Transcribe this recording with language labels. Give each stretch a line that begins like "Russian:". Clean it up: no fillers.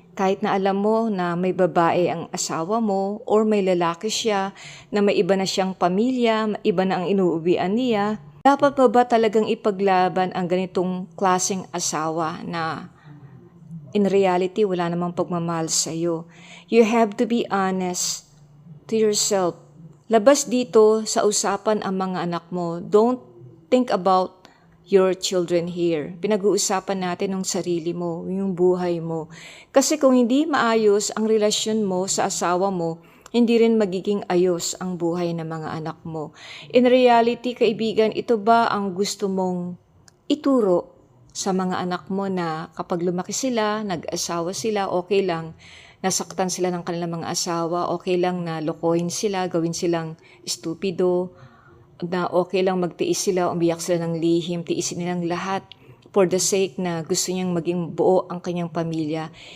Filipino: Kahit na alam mo na may babae ang asawa mo or may lalaki siya, na may iba na siyang pamilya, iba na ang inuuwian niya, dapat ba talagang ipaglaban ang ganitong klaseng asawa na
English: in reality
Filipino: wala namang pagmamahal sa iyo?
English: You have to be honest to yourself.
Filipino: Labas dito sa usapan ang mga anak mo.
English: Don't think about your children here.
Filipino: Pinag-uusapan natin ang sarili mo, yung buhay mo. Kasi kung hindi maayos ang relasyon mo sa asawa mo, hindi rin magiging ayos ang buhay ng mga anak mo.
English: In reality,
Filipino: kaibigan, ito ba ang gusto mong ituro sa mga anak mo na kapag lumaki sila, nag-asawa sila, okay lang, nasaktan sila ng kanilang mga asawa, okay lang na lokohin sila, gawin silang estupido, na okay lang magtiis sila, umiyak sila ng lihim, tiisin nilang lahat
English: for the sake
Filipino: na gusto niyang maging buo ang kanyang pamilya.